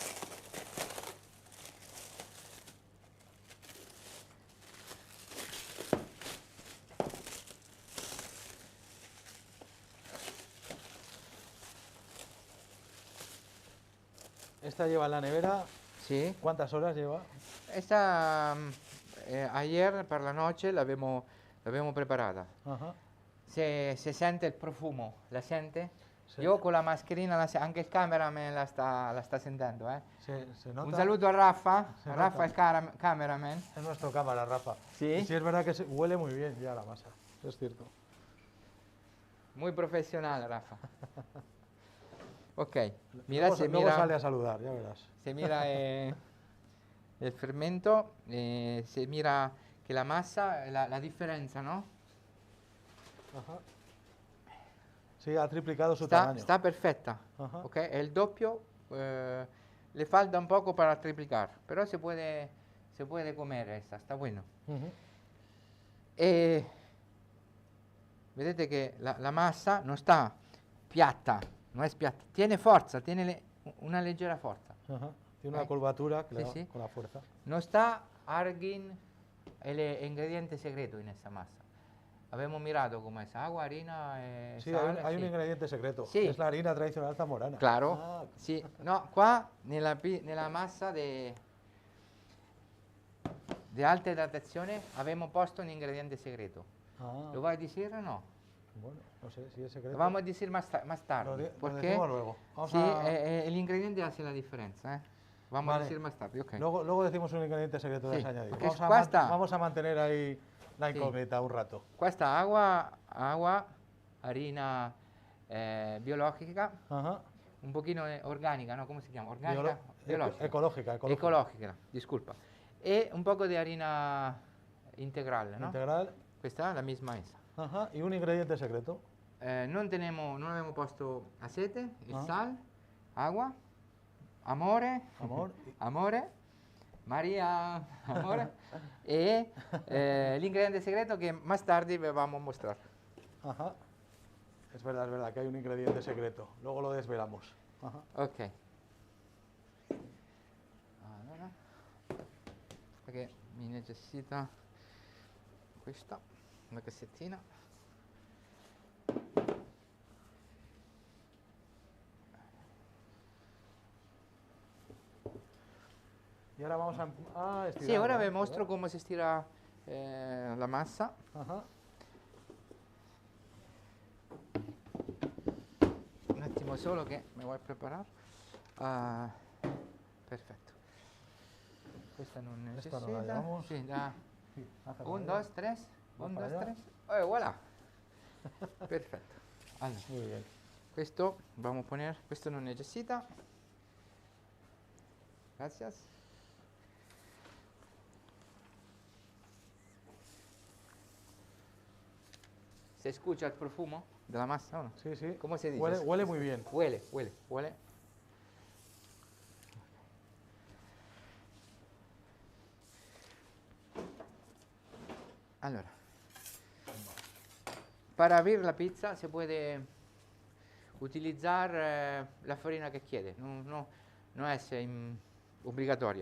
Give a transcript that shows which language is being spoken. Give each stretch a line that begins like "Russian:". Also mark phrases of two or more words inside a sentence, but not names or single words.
Spanish: Esta lleva en la nevera, Sí. ¿cuántas horas lleva? Esta ayer per la noche
Italian: l'abbiamo preparata.
Spanish: Ajá. Se siente il profumo, la siente? Sí.
Italian: Io con la mascherina, anche il cameraman la sta sentendo.
Spanish: Se nota.
Italian: Un saluto a Rafa,
Spanish: Se Rafa nota.
Italian: il cameraman.
Spanish: Es nuestro cámara, Rafa. Sí. Y sí es verdad que huele muy bien ya la masa, es cierto. Muy profesional, Rafa. Ok, mira, Luego sale a saludar, ya verás. se mira el fermento, se mira que la masa, la diferencia, ¿no? Ajá. Sí, ha triplicado su Está, tamaño. está perfecta, Ajá. ¿ok? El doppio le falta un poco para triplicar, pero se puede comer esta, está bueno.
Italian: Vedete che la massa non sta piatta, non è piatta, tiene forza, tiene una leggera forza.
Spanish: Ajá. Tiene una curvatura que Sí, le da sí. con la fuerza. No está argin, el ingrediente secreto en esa masa. Habíamos mirado como es agua, harina, Sí, sal, hay un sí. ingrediente secreto. Sí. Es la harina tradicional zamorana. Claro, Ah,
Italian: sì. No, qua nella massa di alta idratazione abbiamo posto un ingrediente segreto.
Spanish: ah, ¿Lo vai a decir o no? bueno, no sé si es secreto. Lo vamos a decir más Lo tarde. lo Porque decimos luego. Vamos sí, a... el ingrediente hace la diferencia. vamos a Vale. decir más tarde, ok. Luego decimos un ingrediente secreto Sí, de añadir. porque Vamos vamos a mantener ahí la
Italian: Sì.
Spanish: incógnita un rato.
Italian: Questa acqua, harina biologica,
Spanish: Ajá.
Italian: un pochino organica,
Spanish: ¿no? ¿Cómo se llama?
Italian: Organica, biologica.
Spanish: Ecológica. Ecológica, disculpa. E un poco de harina integral, ¿no? Integral.
Italian: Questa è
Spanish: la misma esa. Ajá. Y un ingrediente secreto.
Italian: Non abbiamo posto aceite, il
Spanish: Ah. sal, agua, amore, Amor.
Italian: amore, Maria, amore, e l'ingrediente segreto che
Spanish: más tarde
Italian: vi
Spanish: vamos a mostrar. Ajá. Es verdad que hay un ingrediente secreto. Luego lo desvelamos. Ajá. Ok.
Italian: Allora, perché mi necessita questa, una cassettina.
Spanish: Y ahora vamos a estirar.
Italian: Sì, ora vi mostro come si stira la massa.
Spanish: Ajá.
Italian: Un attimo solo che mi vuoi preparare. Ah, perfetto. Questa non necessita.
Spanish: Esta no la llevamos.
Italian: Sì, da
Spanish: Sí, hace 1, para allá. 2, 3. Va 1, para 2, allá. 3.
Italian: Voilà. Perfetto. Allora,
Spanish: Muy bien. questo vamos a poner,
Italian: questo non necessita.
Spanish: Gracias. ¿Se escucha el profumo de la masa o no? Sí, sí. ¿Cómo se dice? Huele muy bien. Huele. Allora, para abrir la pizza se puede utilizar la farina que quiere, no es obligatoria.